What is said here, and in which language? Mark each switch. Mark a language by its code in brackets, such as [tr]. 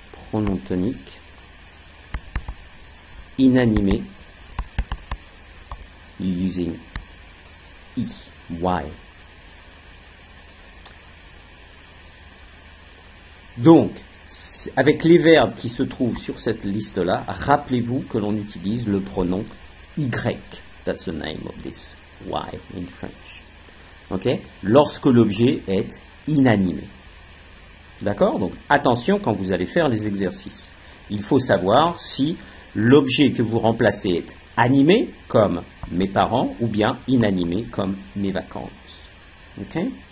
[fr] pronom tonique, inanimé, [en] using I, Y. [fr] Donc, avec les verbes qui se trouvent sur cette liste-là, rappelez-vous que l'on utilise le pronom Y. [en] That's the name of this Y in French. Okay? [fr] Lorsque l'objet est inanimé. D'accord? Donc, attention quand vous allez faire les exercices. Il faut savoir si l'objet que vous remplacez est animé, comme mes parents, ou bien inanimé, comme mes vacances. Okay?